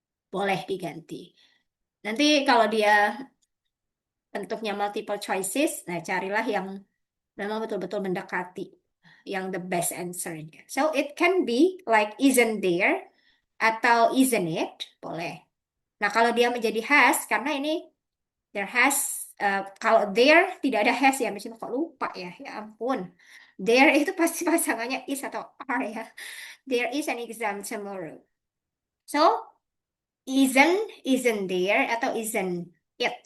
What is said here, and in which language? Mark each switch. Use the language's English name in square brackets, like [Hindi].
[Indonesian] Boleh diganti. Nanti kalau dia bentuknya multiple choices, nah carilah yang memang betul-betul mendekati yang [English] the best answer. So it can be like isn't there atau isn't it, boleh. [Indonesian] Nah, kalau dia menjadi has karena ini [English] there has, [Indonesian] kalau there tidak ada has ya, misalnya kok lupa ya, ya ampun. There itu pasti pasangannya is atau are ya. [English] There is an exam tomorrow. So, isn't there atau isn't it?